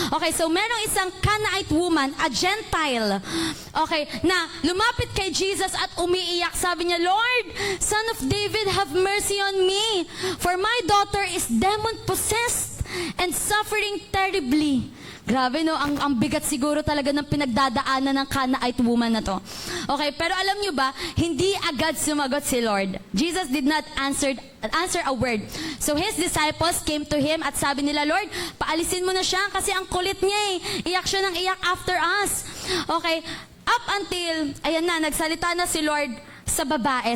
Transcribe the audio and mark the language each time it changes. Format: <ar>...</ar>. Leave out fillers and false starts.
<tl>Okay, so merong isang Canaanite woman, a Gentile, okay, na lumapit kay Jesus at umiiyak.</tl> <en>Sabi niya, Lord, Son of David, have mercy on me, for my daughter is demon-possessed and suffering terribly.</en> <tl>Grabe, no? Ang bigat siguro talaga ng pinagdadaanan ng Canaanite woman na to. Okay, pero alam nyo ba, hindi agad sumagot si Lord.</tl> <en>Jesus did not answer a word. So his disciples came to him</en> <tl>at sabi nila, Lord, paalisin mo na siya kasi ang kulit niya eh. Iyak siya ng iyak</tl> <en>after us.</en> <tl>Okay,</tl> <en>up until,</en> <tl>ayan na, nagsalita na si Lord sa babae.</tl>